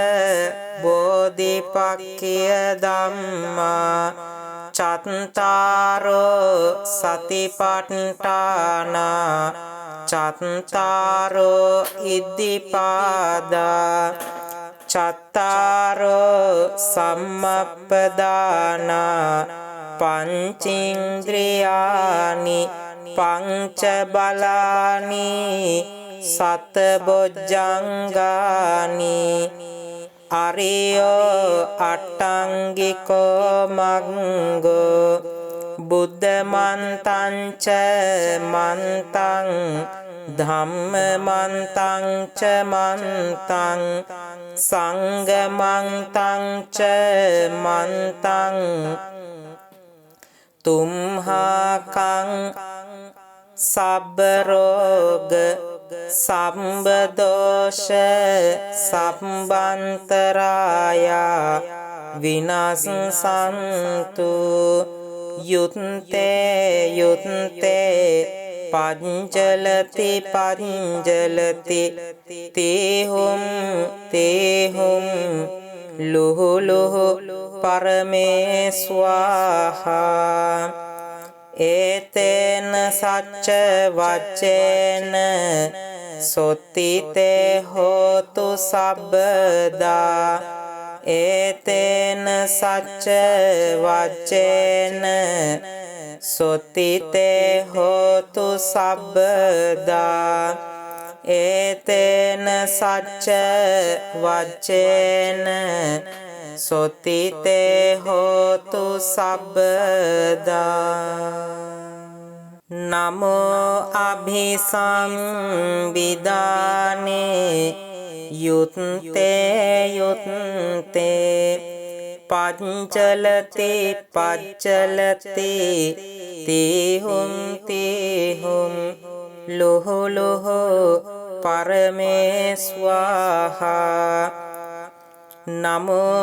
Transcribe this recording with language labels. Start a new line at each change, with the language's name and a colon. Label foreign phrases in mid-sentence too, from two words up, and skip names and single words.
Pali: බෝධිපක්ඛිය ධම්මා චත්තාරෝ සතිපට්ඨාන චත්තාරෝ ඉද්ධිපාදා චත්තාරෝ සම්මප්පදාන පංචේන්ද්‍රියානි පංච බලානි සත බොජ්ජංගානි අරියෝ අට්ටංගිකෝ මග්ගෝ බුද්ධ මන්තං ච මන්තං ධම්ම මන්තං ච මන්තං සංඝ මන්තං ච මන්තං තුම්හාකං සබ්බ රෝග සම්බදෝෂ සම්බන්තරාය විනස්සන්තු යුත්තේ යුත්තේ පංචලති පංචලති තේහුම් තේහුම් ලුහු ලුහු පරමේ ස්වාහා ඒතේන සච්ච වච්චේන සොත්තිතේ හෝතු සබ්බදා ඒතේන සච්ච වච්චේන සොත්තිතේ හෝතු සබ්බදා ඒතේන සච්ච වච්චේන සොත්තිතේ හෝතු සබ්බදා නමෝ අභිසම්විදානේ යුත්තේ යුත්තේ පංචලති පච්චලති තේහුම් තේහුම් ලුහු ලුහු පරමේ ස්වාහා නමෝ